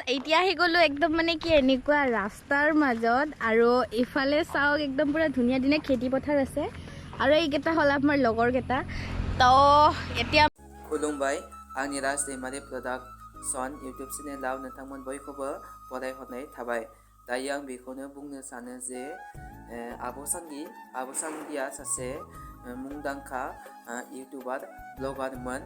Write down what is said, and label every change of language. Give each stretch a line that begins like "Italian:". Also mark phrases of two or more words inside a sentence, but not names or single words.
Assamese: এতিয়া আহি গ'লো একদম মানে কি এনেকুৱা ৰাস্তাৰ মাজত আৰু ইফালে চাওক একদম পুৰা ধুনীয়া ধুনীয়া খেতি পথাৰ আছে আৰু এইকেইটা হ'ল আমাৰ লগৰ কেইটা তো এতিয়া
Bodo: खुलुमबाय आंनि राज दैमारि प्रडाक्शन इउटुब चेनेलाव नोंथांमोन बयखौबो बरायहरनाय थाबाय। दायो आं बेखौनो बुंनो सानो जे आब' सांगिया सासे मुंदांखा
English: youtuber bloggermon.